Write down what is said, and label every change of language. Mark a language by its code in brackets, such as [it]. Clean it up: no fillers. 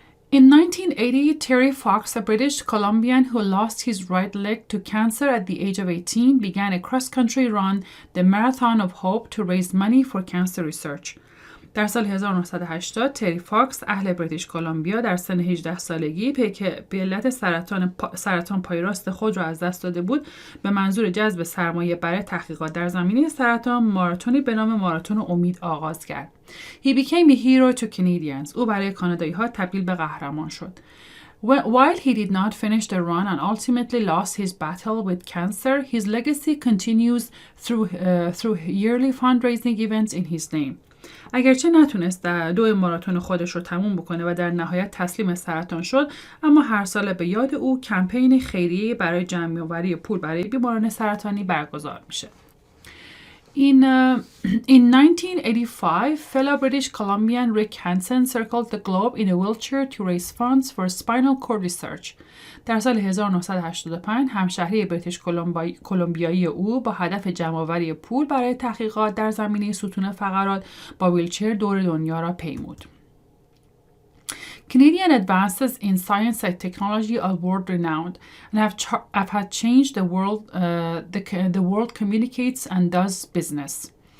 [en] In 1980, Terry Fox, a British Columbian who lost his right leg to cancer at the age of 18, began a cross-country run, the Marathon of Hope, to raise money for cancer research. [fa] در سال 1980 تری فاکس اهل بریتیش کلمبیا در سن 18 سالگی که به علت سرطان پای راست خود را از دست داده بود به منظور جذب سرمایه برای تحقیقات در زمینه سرطان ماراتونی به نام ماراتون امید آغاز کرد. [en] He became a hero to Canadians. [fa] او برای کانادایی‌ها تبدیل به قهرمان شد. [en] While he did not finish the run and ultimately lost his battle with cancer, his legacy continues through yearly fundraising events in his name. [fa] اگرچه نتونست دو ماراتون خودش رو تموم بکنه و در نهایت تسلیم سرطان شد، اما هر سال به یاد او کمپین خیریه برای جمع‌آوری پول برای بیماران سرطانی برگزار میشه. [en] In 1985, fellow British Columbian Rick Hansen circled the globe in a wheelchair to raise funds for spinal cord research. [fa] در سال 1985 همشهری بریتیش کلمبیایی او با هدف جمع‌آوری پول برای تحقیقات در زمینه ستون فقرات با ویلچر دور دنیا را پیمود. [en] Canadian advances in science and technology are world-renowned and have changed the world. The world communicates and does business.